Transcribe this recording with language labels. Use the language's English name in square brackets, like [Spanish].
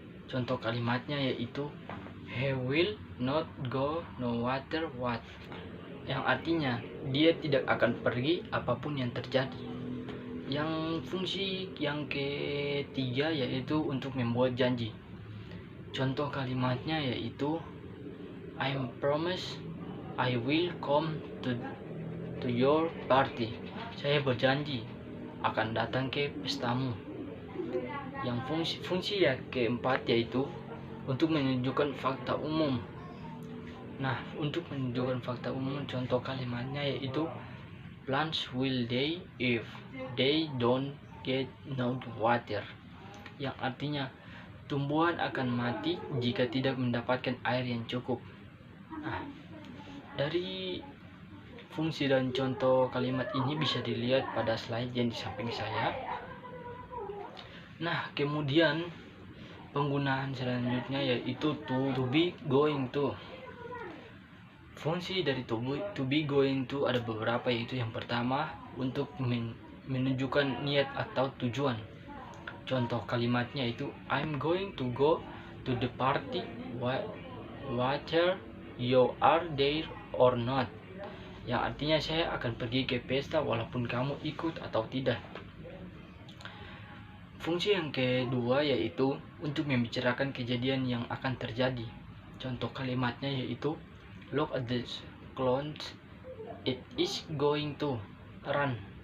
[Indonesian] Contoh kalimatnya yaitu [English] he will not go no matter what. [Indonesian] Yang artinya dia tidak akan pergi apapun yang terjadi. Yang fungsi yang ketiga yaitu untuk membuat janji. Contoh kalimatnya yaitu [English] I promise I will come to your party. [Indonesian] Saya berjanji akan datang ke pestamu. Yang fungsi yang keempat yaitu untuk menunjukkan fakta umum. Nah, untuk menunjukkan fakta umum contoh kalimatnya yaitu [English] plants will die if they don't get no water. [Indonesian] Yang artinya tumbuhan akan mati jika tidak mendapatkan air yang cukup. Nah, dari fungsi dan contoh kalimat ini bisa dilihat pada slide yang di samping saya. Nah, kemudian penggunaan selanjutnya yaitu to be going to. Fungsi dari to be going to ada beberapa, yaitu yang pertama untuk menunjukkan niat atau tujuan. Contoh kalimatnya itu [English] I'm going to go to the party whether you are there or not. [Indonesian] Yang artinya saya akan pergi ke pesta walaupun kamu ikut atau tidak. Fungsi yang kedua yaitu untuk membicarakan kejadian yang akan terjadi. Contoh kalimatnya yaitu [English] look at the clouds, it is going to run.